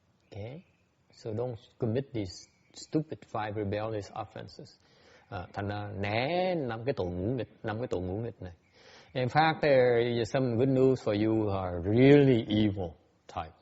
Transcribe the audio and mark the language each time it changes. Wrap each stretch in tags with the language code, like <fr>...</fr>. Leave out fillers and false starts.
<en>Okay, so don't commit these stupid 5 rebellious offenses.</en> <vi>Thành ra né 5 cái tội ngũ nghịch này.</vi> <en>In fact, there is some good news for you who are really evil type.</en>